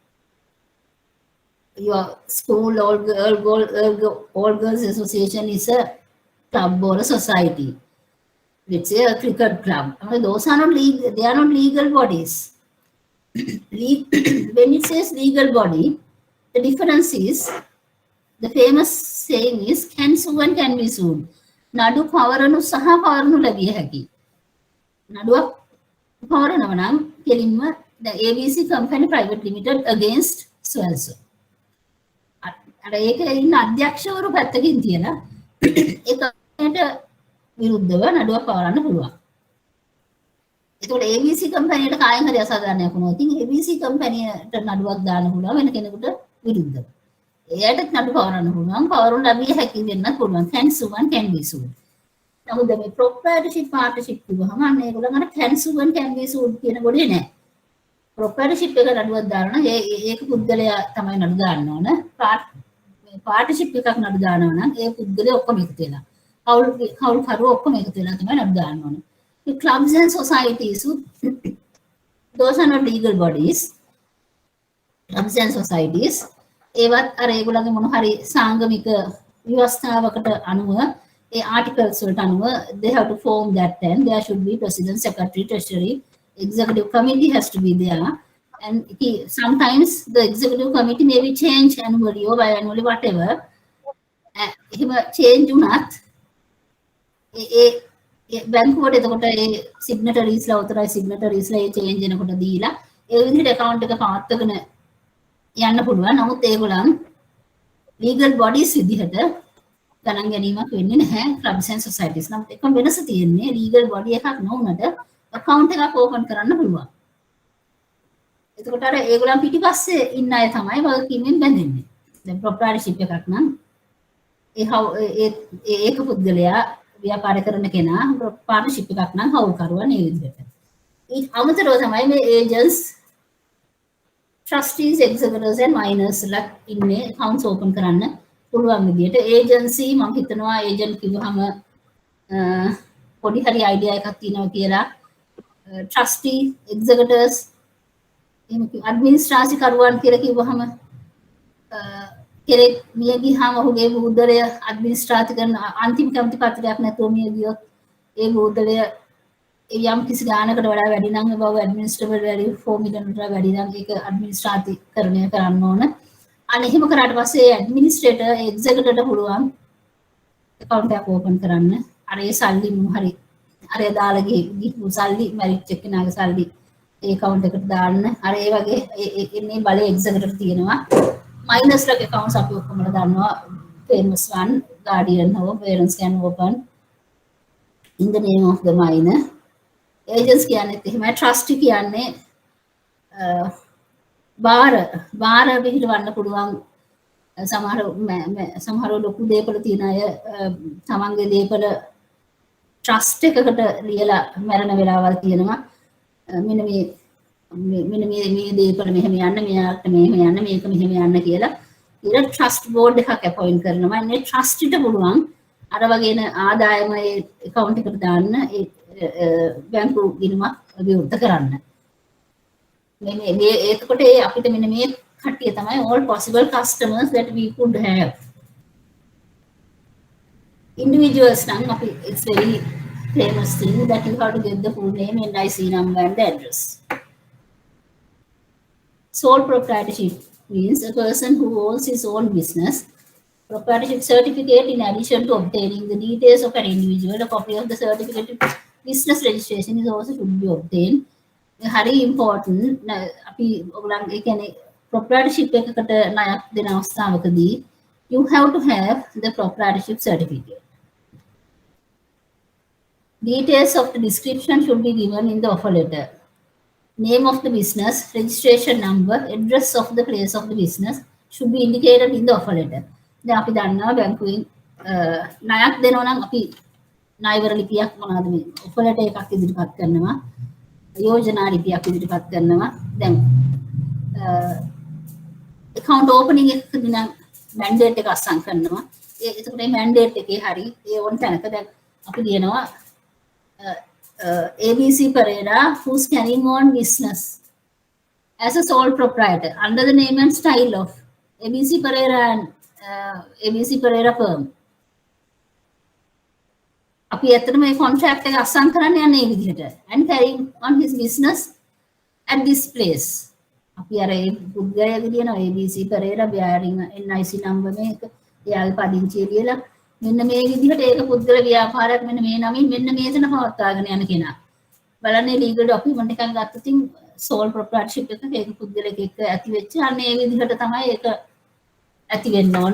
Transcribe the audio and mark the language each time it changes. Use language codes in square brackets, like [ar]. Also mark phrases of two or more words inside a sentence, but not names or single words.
[en] Your school Old Girls Association is a club or a society. Let's say a cricket club. I mean, those are not legal. They are not legal bodies. When it says legal body, the difference is the famous saying is can sue and can be sued. [si] නඩු පවරනු සහ පවරනු ලැබිය හැකි. නඩුවක් පවරනවා නම් කෙලින්ම [en] the ABC company private limited against so and so. [si] අර ඒක ඉන්න අධ්‍යක්ෂවරු පැත්තකින් තියලා ඒ කම්පැනිට විරුද්ධව නඩුවක් පවරන්න පුළුවන්. එතකොට ABC කම්පැනියට කායෙන් හරි අසාධාරණයක් වුණොත් ඉතින් ABC කම්පැනියට නඩුවක් දාන්න පුළුවන් වෙන කෙනෙකුට විරුද්ධව. එයාට නඩු පවරන්න පුළුවන්. පවරනු ලැබිය හැකි වෙන්නත් පුළුවන්. [en] can sue and can be sued. [si] නමුත් මේ proprietorship partnership කිව්වහම අන්න ඒගොල්ලන් අර [en] can sue and can be sued [si] කියන ගොඩේ නෑ. proprietorship එක නඩුවක් දානවා නම් ඒක පුද්ගලයා තමයි නඩු දාන්න ඕන. partnership එකක් නඩු දානවා නම් ඒ පුද්ගලයා ඔක්කොම එකතු වෙලා. කවුරුකරු ඔක්කොම එකතු වෙලා තමයි නඩු දාන්න ඕන. [en] The clubs and societies, those are not legal bodies. Clubs and societies, [si] ඒවත් අර ඒගොල්ලන්ගේ මොන හරි සාංගමික ව්‍යවස්ථාවකට අනුව ඒ articles වලට අනුව [en] they have to form that, and there should be president, secretary, treasury, executive committee has to be there, and sometimes the executive committee may be changed annually or biannually, whatever. [si] එහෙම change වුණත් ඒ බැංකුවට එතකොට ඒ සිග්නටරීස්ලා උතරයි සිග්නටරීස්ලා ඒ චේන්ජ් වෙනකොට දීලා ඒ විදිහට account එක පවත්වාගෙන යන්න පුළුවන්. නමුත් ඒගොල්ලන් [en] legal bodies [si] විදිහට ගණන් ගැනීමක් වෙන්නේ නැහැ [en] clubs and societies. [si] නම් එකම වෙනස තියෙන්නේ [en] legal body [si] එකක් නොවුනට account එකක් open කරන්න පුළුවන්. එතකොට අර ඒගොල්ලන් පිටිපස්සේ ඉන්න අය තමයි වගකීමෙන් බැඳෙන්නේ. දැන් proprietorship එකක් නම් ඒක පුද්ගලයා ව්‍යාපාර කරන කෙනා partnership එකක් නම් හවුල්කරුවා නේ විදිහට. ඊට අමතරව තමයි මේ [en] agents, trustees, executors and minors [si] ලා ඉන්නේ [en] accounts open [si] කරන්න පුළුවන් විදිහට. agency මම හිතනවා agent කිව්වහම පොඩි හරි idea එකක් තියෙනවා කියලා. trustee, executors, administration කරුවන් කියලා කිව්වහම කෙනෙක් මිය ගියාම ඔහුගේ මුදලය අඩ්මිනිස්ට්‍රේටර් කරන අන්තිම කැමති පත්‍රයක් නැතුව මිය ගියොත් ඒ මුදලය යම් කිසි ගානකට වඩා වැඩි නම් ඒ බව [en] administrable value 4 million [si] කට වැඩි නම් ඒක අඩ්මිනිස්ට්‍රේටීකරණය කරන්න ඕන. අනේ එහෙම කරාට පස්සේ [en] administrator executiveට [si] පුළුවන් account එකක් open කරන්න. අර ඒ සල්ලි මොන හරි අර දාලා ගිහපු සල්ලි මැරිච් එක කෙනාගේ සල්ලි ඒ account එකට දාන්න. අර ඒ වගේ මේ බලය එක්සිකියුටිව්ට තියෙනවා. [en] Minors like accounts [si] අපි ඔක්කොම දන්නවා. [en] famous one, guardian or parents can open in the name of the minor. [si] Agents කියන්නේ එහෙමයි. trustee කියන්නේ බාර පිළිවන්න පුළුවන්. සමහර ලොකු දේපල තියෙන අය තමන්ගේ දේපල trust එකකට ලියලා මරණ වෙලාවල් තියෙනවා. මෙන්න මේ දේපල මෙහෙම යන්න, මෙයාට මෙහෙම යන්න, මේක මෙහෙම යන්න කියලා ඊට [en] trust board [si] එකක් appoint කරනවා. මේ trust ට පුළුවන් අර වගේන ආදායම ඒ account එකට දාන්න ඒ බැංකු ගිණුමක් විවෘත කරන්න. මේ එතකොට අපිට මෙන්න මේ කට්ටිය තමයි [en] all possible customers that we could have. Individuals [si] නම් අපි [en] it's very famous thing that you have to get the full name, NIC number and the address. Sole proprietorship means a person who owns his own business. Proprietorship certificate, in addition to obtaining the details of an individual, a copy of the certificate of business registration is also should be obtained. Very important. [si] අපි ඔයගොල්ලන් ඒ කියන්නේ proprietorship එකකට ණයක් දෙන අවස්ථාවකදී [en] you have to have the proprietorship certificate. Details of the description should be given in the offer letter. Name of the business, registration number, address of the place of the business should be indicated in the offer letter. [si] දැන් අපි දන්නවා බැංකුවෙන් ණයක් දෙනවා නම් අපි ණයවර ලිපියක් මොනවද මේ [en] offer letter [si] එකක් ඉදිරිපත් කරනවා. යෝජනා ලිපියක් ඉදිරිපත් කරනවා. දැන් [en] account opening [si] එකකදී නම් mandate එක අසං කරනවා. එතකොට මේ mandate එකේ හරි ඒ ඕන තැනක දැන් අපි කියනවා ABC Pereira, [en] who's carrying on business as a sole proprietor under the name and style of ABC Pereira and ABC Pereira firm. [si] අපි ඇත්තට මේ contract එක අස්සම් කරන්න යන්නේ මේ විදිහට [en] and carrying on his business at this place. [si] අපි අර ඒ පුද්ගලයා කියනවා ABC Pereira [en] bearing NIC number [si] මේක එයාගේ පදිංචිය කියලා මෙන්න මේ විදිහට ඒක පුද්ගල ව්‍යාපාරයක් මෙන්න මේ නමින් මෙන්න මේතන පවත්වාගෙන යන කෙනා. බලන්නේ [en] legal document [si] එකක් ගත්තොතින් [en] sole proprietorship [si] එකක ඒක පුද්ගලෙක් එක්ක ඇති වෙච්ච අන්න ඒ විදිහට තමයි ඒක ඇති වෙන්න ඕන.